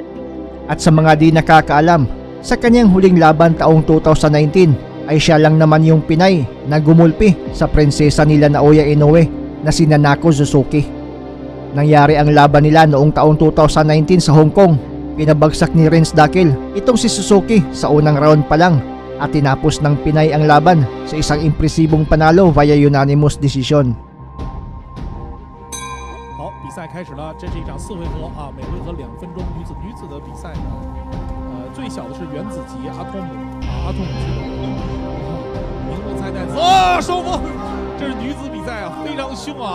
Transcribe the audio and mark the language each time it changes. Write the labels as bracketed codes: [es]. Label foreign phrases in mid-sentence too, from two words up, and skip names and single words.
[tl] At sa mga di nakakaalam, sa kanyang huling laban taong 2019 ay siya lang naman yung Pinay na gumulpi sa prinsesa nila Naoya Inoue na si Nanako Suzuki. Nangyari ang laban nila noong taong 2019 sa Hong Kong. Pinabagsak ni Renz Dakil itong si Suzuki sa unang round pa lang at tinapos ng Pinay ang laban sa isang impresibong panalo [en] via unanimous decision. [zh] 好，比赛开始了，这是一场4回合啊，每回合2分钟。女子的比赛呢，最小的是原子级阿托姆级的，明目菜奈子啊，双方，这是女子比赛啊，非常凶啊！